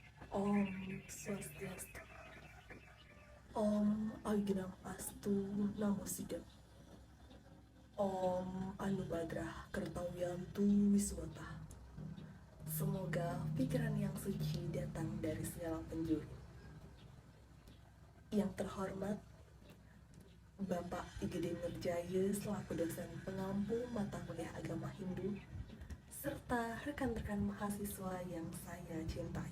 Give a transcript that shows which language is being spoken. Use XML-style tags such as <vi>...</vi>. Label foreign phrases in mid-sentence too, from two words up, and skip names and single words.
<sa>Om Swastiastu. Om Aginam Astu Namo Sidam. Om Anubadrah Kertawiyantu Wiswata.</sa> <id>Semoga pikiran yang suci datang dari segala penjuru. Yang terhormat Bapak Igede Nurjaya selaku dosen pengampu mata kuliah agama Hindu, serta rekan-rekan mahasiswa yang saya cintai.</id>